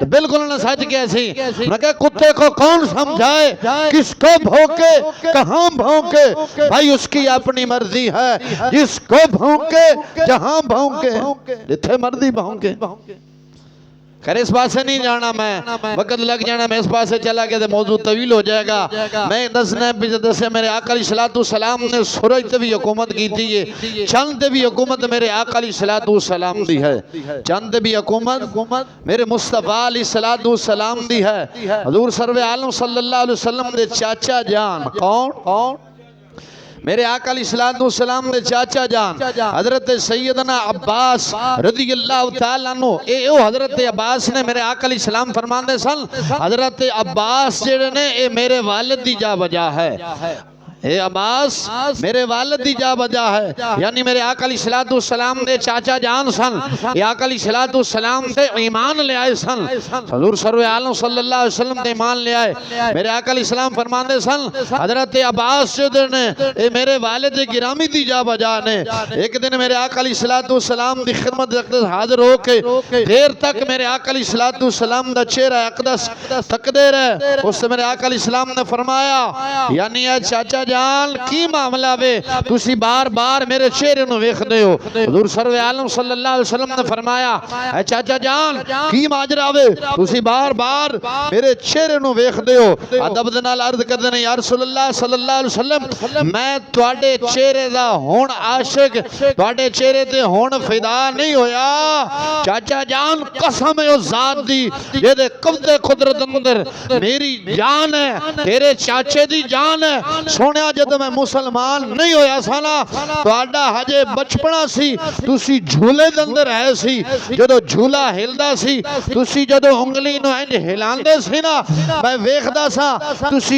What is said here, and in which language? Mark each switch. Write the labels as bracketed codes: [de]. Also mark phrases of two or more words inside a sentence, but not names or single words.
[ur] بالکل نا سچ کیا سی، میں کہا کتے کو کون سمجھائے کس کو بھونکے کہاں بھونکے، بھائی اس کی اپنی مرضی ہے جس کو بھونکے جہاں بھونکے, [pa] جتھے مرضی بھونکے. [ur] خیر اس پاس سے نہیں جانا، میں وقت لگ جانا، میں اس پاس سے چلا گیا تو موضوع طویل ہو جائے گا. [pa] میں دسے میرے آقا [ar] عليه الصلاة والسلام [pa] نے سورج تے بھی حکومت کی تھی، یہ چند تے بھی حکومت میرے آقا [ar] عليه الصلاة والسلام [pa] دی ہے. چند تے بھی حکومت میرے مصطفیٰ [ar] عليه الصلاة والسلام [pa] دی ہے. حضور سرور عالم [ar] صلى الله عليه وسلم [pa] دے چاچا جان کون، میرے آقا [ar] عليه الصلاة والسلام [pa] دے چاچا جان حضرت سیدنا عباس [ar] رضي الله تعالى عنه. [pa] اے او حضرت عباس نے میرے آقا علیہ السلام فرماندے سن، حضرت عباس جیہڑے نے اے میرے والد دی جا وجہ ہے. اے عباس میرے والد دی جا وجہ ہے، یعنی میرے آقا [ar] عليه الصلاة والسلام [pa] دے چاچا جان سن. یہ آقا [ar] عليه الصلاة والسلام [pa] تے ایمان لے آئے سن. حضور سرور عالم [ar] صلى الله عليه وسلم [pa] تے ایمان لے آئے. میرے آقا علیہ السلام فرماندے سن حضرت عباس جو نے اے میرے والد گرامی دی جا وجہ نے. اک دن میرے آقا [ar] عليه الصلاة والسلام [pa] دی خدمت اقدس حاضر ہو کے دیر تک میرے آقا [ar] عليه الصلاة والسلام [pa] دا چہرہ اقدس تکدے رہے. اس سے میرے آقا علیہ السلام نے فرمایا یعنی چاچا جان کی معاملہ وے تسی بار بار میرے چہرے نوں ویکھدے ہو. حضور سرور عالم [ar] صلى الله عليه وسلم [pa] نے فرمایا اے چاچا جان کی ماجرا وے تسی بار بار میرے چہرے نوں ویکھدے ہو. ادب دے نال عرض کردے نے [ar] يا رسول الله صلى الله عليه وسلم [pa] میں تہاڈے چہرے دا ہن عاشق تہاڈے چہرے تے ہن فدا نہیں ہویا. چاچا جان قسم ہے اس ذات دی جیدے قبضے قدرت اندر میری جان ہے تیرے چاچے دی جان ہے. سونے سنے جدوں میں مسلمان نہیں ہویا سا نا تہاڈا ہجے بچپنا سی تسی جھولے دے اندر ہے سی جدوں جھولا ہلدا سی تسی جدوں انگلی نوں انج ہلاندے سی نا میں ویکھدا سا تسی